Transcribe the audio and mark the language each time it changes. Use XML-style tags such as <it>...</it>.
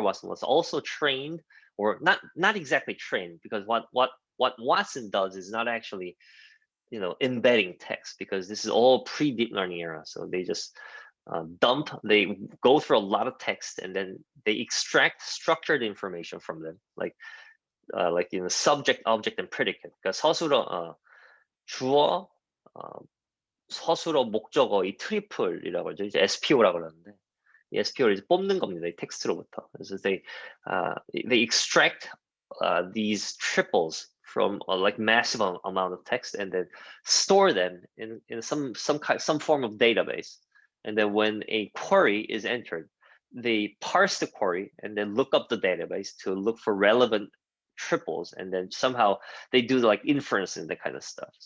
<en>Watson was also trained, or not exactly trained, because what Watson does is not actually embedding text, because this is all pre-deep learning era. So they just they go through a lot of text, and then they extract structured information from them, like subject, object, and predicate.</en> <ko>그러니까 주어, 서술어, 목적어, 이 트리플이라고 하죠. 이제 SPO라고 그러는데, 이 SPO를 이제 뽑는 겁니다, 이 텍스트로부터. 그래서</ko> <en>they extract these triples from like massive amount of text, and then store them in some form of database. And then when a query is entered, they parse the query and then look up the database to look for relevant triples, and then somehow they do like inference and that kind of stuff.</en>